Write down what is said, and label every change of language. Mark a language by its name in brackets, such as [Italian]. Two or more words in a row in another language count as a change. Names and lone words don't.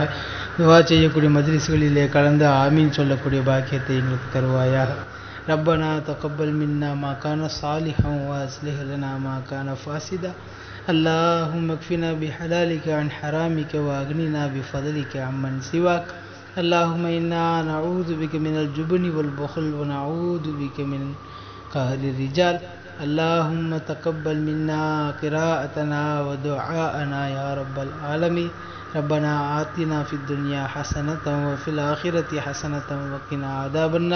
[Tamil] துஆ செய்யக்கூடிய மஜ்லிஸ்களிலே கலந்து ஆமீன் சொல்லக்கூடிய பாக்கியத்தை எங்களுக்கு தருவாயாக. [Arabic] ربنا تقبل منا ما كان صالحا وأصلح لنا ما كان فاسدا. اللهم اكفنا بحلالك عن حرامك وأغننا بفضلك عمن سواك. اللهم إنا نعوذ بك من الجبن والبخل ونعوذ بك من قهر الرجال. اللهم تقبل منا قراءتنا ودعاءنا يا رب العالمين. ربنا آتنا في الدنيا حسنة وفي الآخرة حسنة وقنا عذاب النار.